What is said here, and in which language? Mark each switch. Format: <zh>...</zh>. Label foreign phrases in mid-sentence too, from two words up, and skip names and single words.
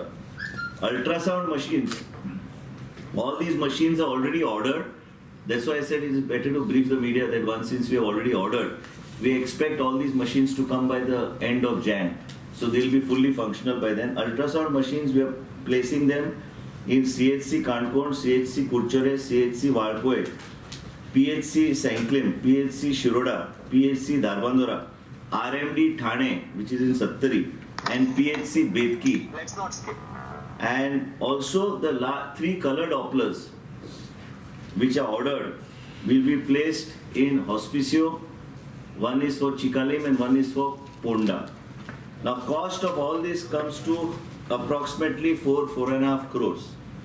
<en>Ultrasound machines. All these machines are already ordered. That's why I said it is better to brief the media that once, since we have already ordered, we expect all these machines to come by the end of Jan. So they will be fully functional by then. Ultrasound machines, we are placing them in CHC Kankon, CHC Kurchore, CHC Valpoe, PHC Sanklim, PHC Shiroda, PHC Darbandora, RMD Thane, which is in Sattari, and PHC Bedki. Let's not skip. And also the 3 color Dopplers which are ordered will be placed in Hospicio. 1 is for Chikalim and 1 is for Ponda. Now cost of all this comes to approximately 4.5 crores.</en>